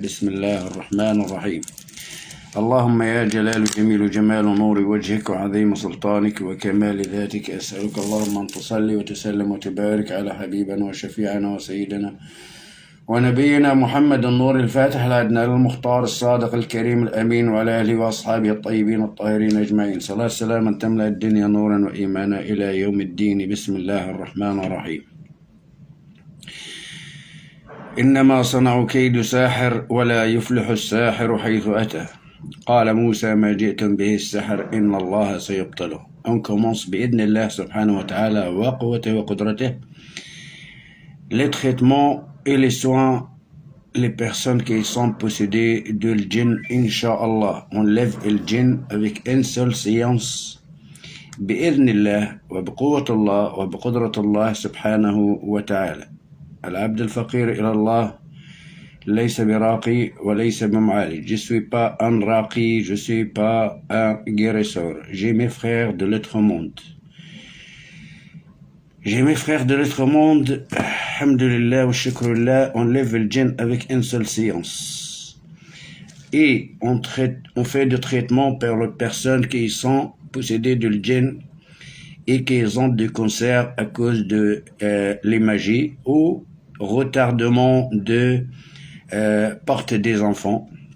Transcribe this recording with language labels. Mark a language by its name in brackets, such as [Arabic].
[Arabic] بسم الله الرحمن الرحيم. اللهم يا جلال جميل جمال نور وجهك وعظيم سلطانك وكمال ذاتك، أسألك اللهم أن تصلي وتسلم وتبارك على حبيبنا وشفيعنا وسيدنا ونبينا محمد النور الفاتح العدنان المختار الصادق الكريم الأمين وعلى آله وأصحابه الطيبين الطاهرين أجمعين، صلاة سلاما تملأ الدنيا نورا وإيمانا إلى يوم الدين. بسم الله الرحمن الرحيم. إنما صنعوا كيد ساحر ولا يفلح الساحر حيث أتى. قال موسى ما جئتم به السحر إن الله سيبطله. [French] On commence [Arabic] بإذن الله سبحانه وتعالى وقوته وقدرته [French] les traitements et les soins, les personnes qui sont possédées de l'djinn, Inch'Allah. On lève le djinn avec une seule séance. [Arabic] بإذن الله وبقوة الله وبقدرة الله سبحانه وتعالى. العبد الفقير إلى الله ليس براقي وليس بمعالج. [French] Je suis pas un raqi, je suis pas un guérisseur. J'ai mes frères de l'autre monde. J'ai mes frères de l'autre monde, [Arabic] alhamdulillah wa shukrullah, [French] on lève le djinn avec une seule séance. Et on fait des traitements pour les personnes qui sont possédées de djinn et qui ont des cancers à cause de les magies ou retardement de porte des enfants.